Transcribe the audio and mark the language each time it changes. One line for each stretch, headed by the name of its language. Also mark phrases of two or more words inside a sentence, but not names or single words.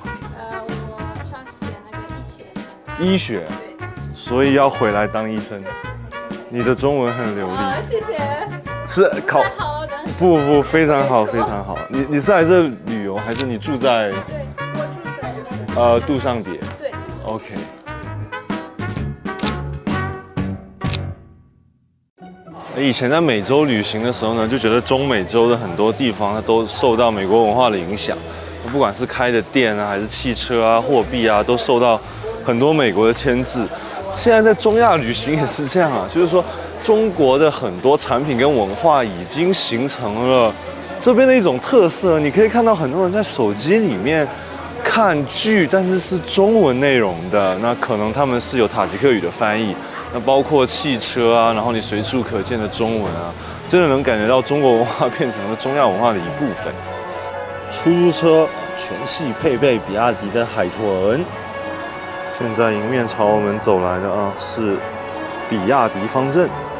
Chinese: 我上學那個醫學。醫學。對。所以要回來當醫生。你的中文很流利。謝謝。是考。不，非常好，非常好。你是來這旅遊，還是你住在？對，我住在。杜尚別。對。 OK。以前在美洲旅行的時候呢，就覺得中美洲的很多地方它都受到美國文化的影響，不管是開的店啊，還是汽車啊、貨幣啊，都受到很多美國的牽制。現在在中亞旅行也是這樣啊，就是說。中國的很多產品跟文化已經形成了這邊的一種特色。你可以看到很多人在手機裡面看劇，但是是中文內容的。那可能他們是有塔吉克語的翻譯。那包括汽車啊，然後你隨處可見的中文啊，真的能感覺到中國文化變成了中亞文化的一部分。出租車全系配備比亞迪的海豚。現在迎面朝我們走來的啊是比亞迪方陣。